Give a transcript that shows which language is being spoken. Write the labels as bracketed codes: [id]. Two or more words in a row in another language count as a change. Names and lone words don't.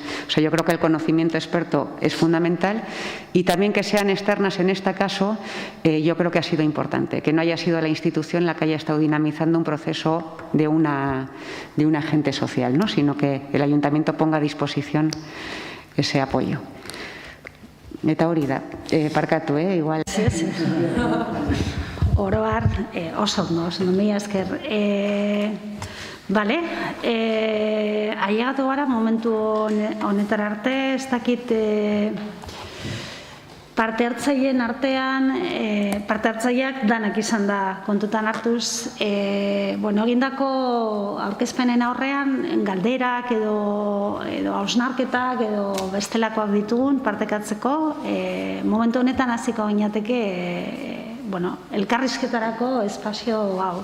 [es] O sea, yo creo que el conocimiento experto es fundamental, y también que sean externas en este caso, yo creo que ha sido importante, que no haya sido la institución la que haya estado dinamizando un proceso de un agente social, ¿no? Sino que el ayuntamiento ponga a disposición ese apoyo. [eu] Eta hori da, parkatu, igual. [es] Sí. [eu] Oroar, oso ondo, mila esker. Bale, ailegatu gara momentu honetara arte, ez dakit parte hartzaileen artean, parte hartzaileak danak izan da kontutan hartuz, egindako aurkezpenen aurrean galderak edo hausnarketak edo bestelakoak ditugun partekatzeko, momentu honetan hasiko ginateke elkarrizketarako espazio hau.